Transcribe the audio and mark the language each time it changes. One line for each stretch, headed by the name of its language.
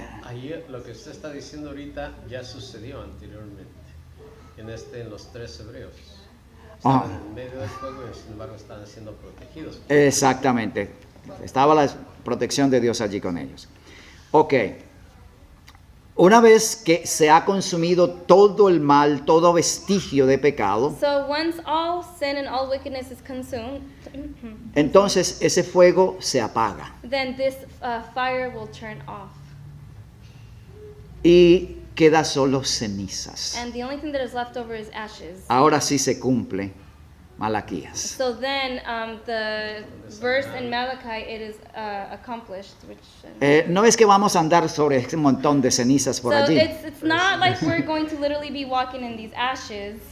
Spanish: Ahí lo que usted está diciendo ahorita ya sucedió anteriormente, en los 3 hebreos. Ah. Estaban en medio del fuego y sin embargo estaban siendo protegidos. Exactamente. Estaba la protección de Dios allí con ellos. Ok. Una vez que se ha consumido todo el mal, todo vestigio de pecado,
English: So once all sin and all wickedness is consumed,
Spanish: entonces ese fuego se apaga.
English: then this fire will turn off.
Spanish: Y queda solo cenizas.
English: And the only thing that is left over is ashes.
Spanish: Ahora sí se cumple Malaquías.
English: So then the verse in Malachi, it is accomplished. Which,
Spanish: No es que vamos a andar sobre un montón de cenizas por
English: so
Spanish: allí,
English: it's not like we're going to literally be walking in these ashes.